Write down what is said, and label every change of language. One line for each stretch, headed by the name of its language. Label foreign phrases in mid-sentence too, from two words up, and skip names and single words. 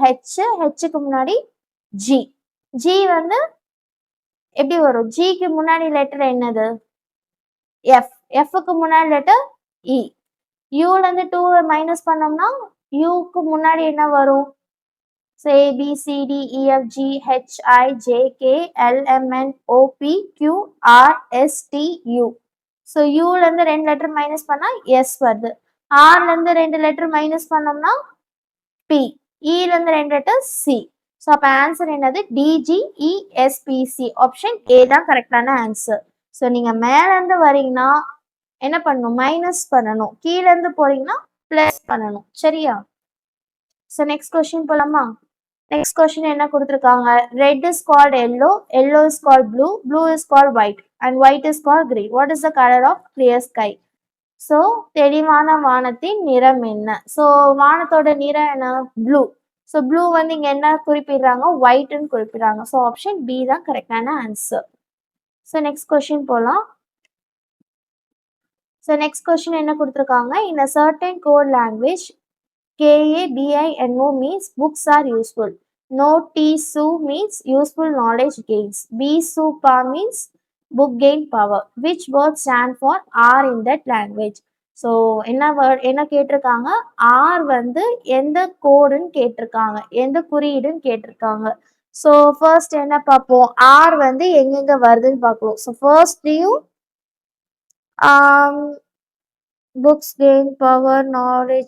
Tamil: ஹெச்சுக்கு முன்னாடி ஜி. ஜி வந்து எப்படி வரும்? ஜிக்கு முன்னாடி லெட்டர் என்னது? எஃப். எஃப்க்கு முன்னாடி லெட்டர் இ. யூல இருந்து 2 மைனஸ் பண்ணோம்னா யூக்கு முன்னாடி என்ன வரும்?
English: So A, B, C, D, E, F, G, H, I, J, K, L, M, N, O, P, Q, R, S, T, U.
Tamil: So Uல இருந்து 2
English: letter minus
Tamil: பண்ணா S வருது. Rல இருந்து 2
English: letter minus
Tamil: பண்ணோம்னா P. Eல இருந்து 2 லெட்டர் C. ஸோ அப்போ ஆன்சர் என்னது? DGESPC.
English: option A
Tamil: தான் கரெக்டான ஆன்சர். ஸோ நீங்க மேல இருந்து வரீங்கன்னா என்ன பண்ணணும்? மைனஸ் பண்ணணும். கீழ இருந்து போறீங்கன்னா பிளஸ் பண்ணணும். சரியா? ஸோ
English: next question
Tamil: போலாமா?
English: next question
Tamil: என்ன கொடுத்துருக்காங்க?
English: red is called yellow, yellow is called blue, blue is called white and white is called green. what is the colour of clear sky? ஸோ
Tamil: தெளிவான வானத்தின் நிறம் என்ன? ஸோ வானத்தோட நிறம் என்ன? ப்ளூ. ஸோ ப்ளூ வந்து இங்க என்ன குறிப்பிடுறாங்க? ஒயிட்னு குறிப்பிடுறாங்க. ஸோ
English: option B
Tamil: தான் கரெக்டான ஆன்சர். ஸோ
English: next question
Tamil: போலாம். ஸோ
English: next question
Tamil: என்ன கொடுத்துருக்காங்க?
English: in a certain code language KABINO means books are useful. No TSU means useful knowledge gains. BSUPA means book gain power. Which word stand for R in that language?
Tamil: ஸோ என்ன வேர்ட் என்ன கேட்டிருக்காங்க? ஆர் வந்து எந்த கோடுன்னு கேட்டிருக்காங்க, எந்த குறியீடுன்னு கேட்டிருக்காங்க. ஸோ ஃபர்ஸ்ட் என்ன பார்ப்போம்? ஆர் வந்து எங்கெங்க வருதுன்னு பார்க்கணும். ஸோ ஃபர்ஸ்ட்லையும்
English: books gain power knowledge.